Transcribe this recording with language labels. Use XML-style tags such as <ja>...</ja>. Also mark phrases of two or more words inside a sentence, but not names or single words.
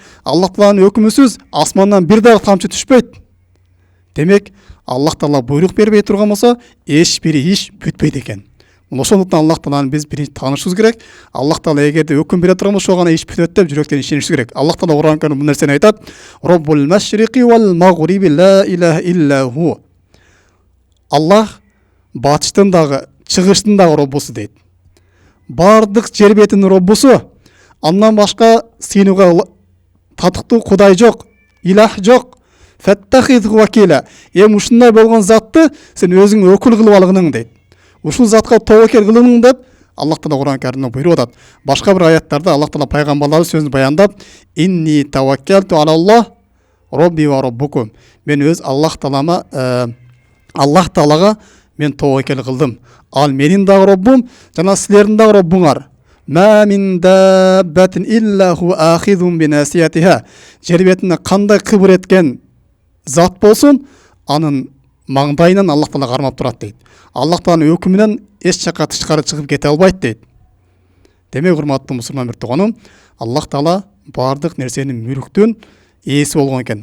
<ky>Аллах Тааланын өкүмүсүз асмандан бир дагы тамчы түшпөйт. Демек, Аллах Таала буйрук бербей турган болсо, эч бир иш бүтпөйт экен. Ошондуктан Аллах Тааланы биз биринчи таанышыбыз керек. Аллах Таала эгерде өкүм бере турган болсо, ошо гана иш бүтөт деп жүрөктөн ишенишибиз керек. Аллах Таала Кур'ан Каримде бул нерсени айтат:</ky> <ar>"رب المشرق والمغرب لا إله إلا هو".</ar> <ky>Аллах батыштын дагы, чыгыштын дагы Роббусу дейт. Бардык жер бетинин Роббусу, андан башка сыйынууга татыктуу Кудай жок, илах жок.</ky> <ar>فاتخذه وكيلا.</ar> <ky>Ушундай болгон затты сен өзүң өкүл кылып алгының дейт. Ушул затка тобокел кылының деп Аллах Таала Кур'ан Каримде буйруп атат. Башка бир аяттарда Аллах Таала пайгамбарлар сөзүн баяндап,</ky> <ar>"إني توكلت على الله ربي وربكم".</ar> <ky>Мен өз Аллах Таалага мен тобокел кылдым. Ал менин дагы Роббум, жана силердин дагы Роббуңар.</ky> <ar>ما من دابة إلا هو آخذ بناصيتها.</ar> <ky>Жер бетинде кандай кыбыр эткен зат болсун, анын маңдайынан Аллах Таала кармап турат дейт. Аллах Тааланын өкүмүнөн эч жакка тышкары чыгып кете албайт дейт. Демек, урматтуу мусулман бир тууганым, Аллах Таала бардык нерсенин мүлүктүн ээси болгон экен.</ky>